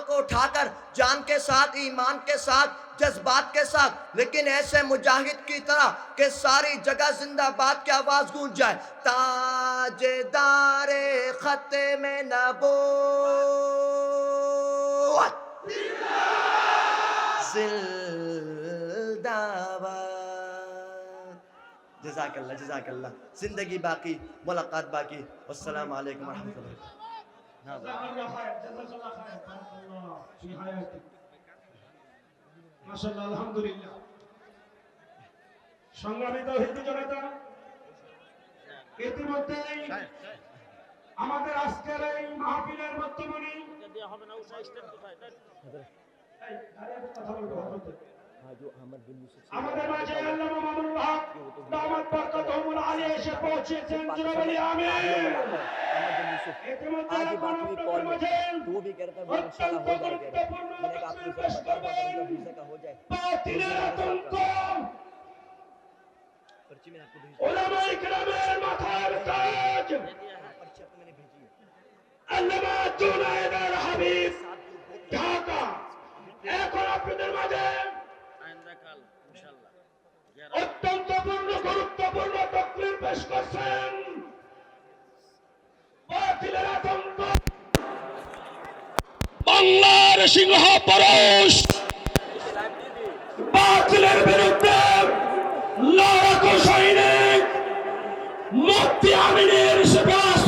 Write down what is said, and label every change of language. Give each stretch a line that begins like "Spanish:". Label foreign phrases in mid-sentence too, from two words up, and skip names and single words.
Urdu: کو اٹھا کر جان کے ساتھ ایمان کے ساتھ جذبات کے ساتھ لیکن ایسے مجاہد کی طرح کہ ساری جگہ زندہ باد کی آواز گونج جائے تاجدار ختم نبوت زندہ باد
Arabic: جزاک اللہ
Urdu: زندگی باقی ملاقات باقی
Arabic: والسلام علیکم ورحمۃ اللہ ما شاء الله الحمد لله
Bangla: সংগ্রামী তাওহীদি জনতা ইতিমধ্যেই আমাদের আজকের এই মাহফিলের মধ্যমণি আমাদের মাঝে আল্লামা মামুনুল হক
Arabic: دامت بركاتهم العالية
Bangla: এসে পৌঁছেছেন জনাব আলী আমিন ইতিমধ্যে আপনাদের মাঝে
Urdu: تو بھی کہتا ہے وہ انشاءاللہ ہو جائے گا میں نے کہا آپ کو بتا دوں کہ ویزا کا ہو جائے
Bangla: বাতিলের আতঙ্ক
Urdu: پرچی میں آپ کو بھیج
Bangla: উলামায়ে কেরামের মাথার তাজ
Urdu: پرچی آپ کو میں نے بھیجی ہے
Bangla: আল্লামা জুনায়েদ আল হাবিব ঢাকা এখন আপনাদের মাঝে অত্যন্ত গুরুত্বপূর্ণ তকরির পেশ করছেন বাতিলের আতঙ্ক বাংলার সিংহ পুরুষ বাতিলের বিরুদ্ধে লড়াকু সৈনিক মুফতি আমিনের